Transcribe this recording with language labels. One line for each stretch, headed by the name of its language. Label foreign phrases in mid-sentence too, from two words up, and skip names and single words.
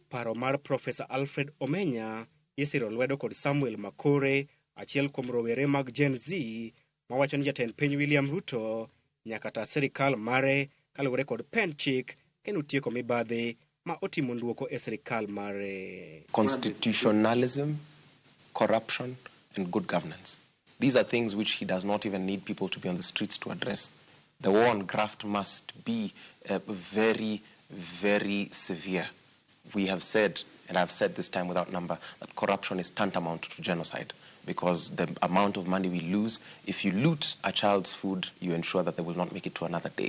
Luo (Kenya and Tanzania): Paro mar Profesa Alfred Omenya isiro lwedo kod Samuel Makure, achiel kuom rowere mag Gen Z, mawacho ni jatend piny William Ruto nyaka ta sirikal mare kaluwore kod pend chik kendo tieko mibadhi ma otimo nduoko e sirikal mare.
English: Constitutionalism, corruption, and good governance. These are things which he does not even need people to be on the streets to address. The war on graft must be very, very severe. We have said, and I've said this time without number, that corruption is tantamount to genocide because the amount of money we lose, if you loot a child's food, you ensure that they will not make it to another day.